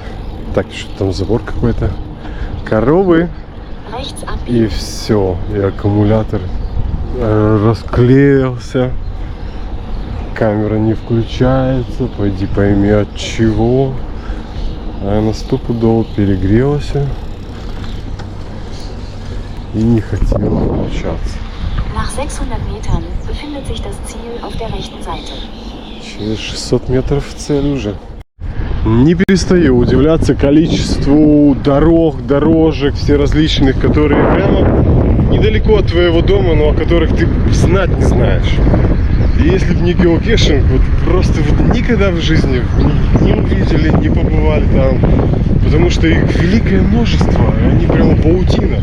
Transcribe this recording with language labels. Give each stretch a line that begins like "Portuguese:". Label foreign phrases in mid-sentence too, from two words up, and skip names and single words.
Russian: Так, что там забор какой-то, коровы, и все, и аккумулятор расклеился, камера не включается, пойди пойми от чего, а она стопудово перегрелась и не хотела включаться.
German: Nach 600 Metern befindet sich das Ziel auf der rechten Seite.
Russian: Через 600 метров цель уже. Не перестаю удивляться количеству дорожек, все различных, которые прямо недалеко от твоего дома, но о которых ты знать не знаешь. И если бы не геокешинг, вот просто вот никогда в жизни не увидели, не побывали там, потому что их великое множество, они прямо паутина.